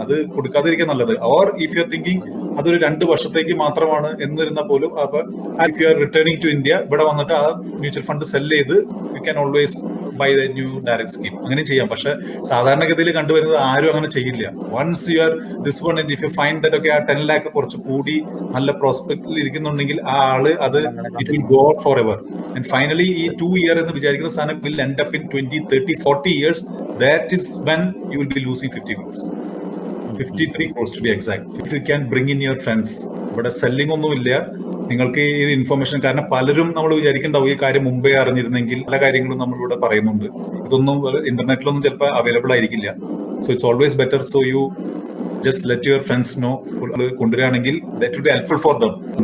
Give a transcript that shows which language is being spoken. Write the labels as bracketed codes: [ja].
[ml] അത് കൊടുക്കാതിരിക്കാൻ നല്ലത്. [en] or if you are thinking [ml] അതൊരു 2 വർഷത്തേക്ക് മാത്രമാണ് എന്നിരുന്നാൽ പോലും, അപ്പൊ [en] if you are returning to India, [ml] ഇവിടെ വന്നിട്ട് ആ മ്യൂച്വൽ ഫണ്ട് സെല് ചെയ്ത് [en] You can always buy the new direct scheme. [ml] അങ്ങനെ ചെയ്യാം. പക്ഷെ സാധാരണഗതിയിൽ കണ്ടുവരുന്നത് ആരും അങ്ങനെ ചെയ്യില്ല. [en] once you are this one, if you find that [ml] ഒക്കെ ആ 10 lakh കുറച്ച് കൂടി നല്ല പ്രോസ്പെക്റ്റിൽ ഇരിക്കുന്നുണ്ടെങ്കിൽ ആ ആള് അത് [en] It will go forever. And finally ഈ 2 year [ml] എന്ന് വിചാരിക്കുന്ന സാധനം [en] will end up in 20, 30, 40 years. That is when you will be losing 50 crores. 53 crores to be exact. If you can bring in your friends. [ml] ഇവിടെ selling ഒന്നുമില്ല. നിങ്ങൾക്ക് ഈ information, കാരണം പലരും നമ്മൾ വിചാരിക്കണ്ടാവും ഈ കാര്യം മുമ്പേ അറിഞ്ഞിരുന്നെങ്കിൽ പല കാര്യങ്ങളും നമ്മളിവിടെ പറയുന്നുണ്ട്. ഇതൊന്നും ഇന്റർനെറ്റിലൊന്നും ചിലപ്പോൾ അവൈലബിൾ ആയിരിക്കില്ല. [en] So it's always better. So you just let your friends know. കൊണ്ടുവരികയാണെങ്കിൽ that will be helpful for them.